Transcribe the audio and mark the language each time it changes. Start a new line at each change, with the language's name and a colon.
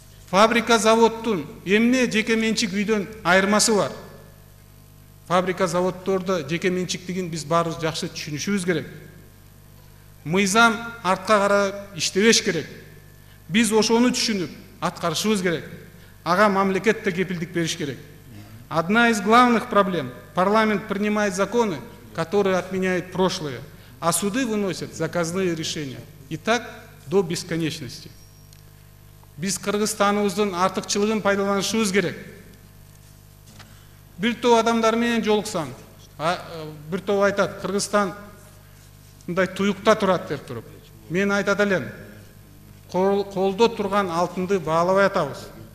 Kyrgyz: Фабрика заводтун эмне жеке менчик үйдөн айырмасы бар? Фабрика заводдордо жеке менчиктигин биз баарыбыз жакшы түшүнүшүбүз керек. Мыйзам артка карап иштебеш керек. Биз ошону түшүнүп аткарышыбыз керек. Ага мамлекет да кепилдик бериш керек.
Russian: Одна из главных проблем – парламент принимает законы, которые отменяют прошлое, а суды выносят заказные решения. И так до бесконечности.
Kyrgyz: Биз Кыргызстаныбыздын артыкчылыгын пайдаланышыбыз керек. Бир топ адамдар менен жолуксаң, бир топ айтат, Кыргызстан мындай туюкта турат деп туруп. Мен айтат элем, колдо турган алтынды баалабай атабыз.